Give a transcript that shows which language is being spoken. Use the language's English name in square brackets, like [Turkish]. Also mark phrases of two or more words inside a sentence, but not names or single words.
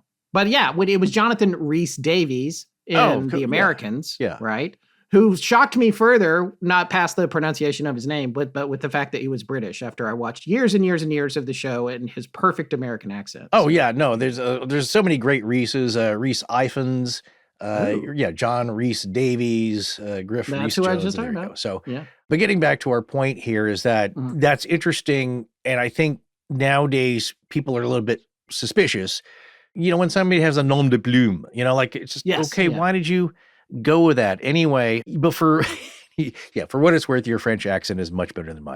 [English] But yeah, it was Jonathan Rhys Davies in The Americans, right? Who shocked me further, not past the pronunciation of his name, but with the fact that he was British after I watched years and years and years of the show and his perfect American accent. There's so many great Reeses, Rhys Ifans, John Rhys Davies, Griff Rhys Jones. That's who I was just talking about. So, but getting back to our point here is that that's interesting, and I think nowadays people are a little bit suspicious. When somebody has a [French] nom de plume, [English] it's just, why did you go with that anyway? But for what it's worth, your French accent is much better than mine.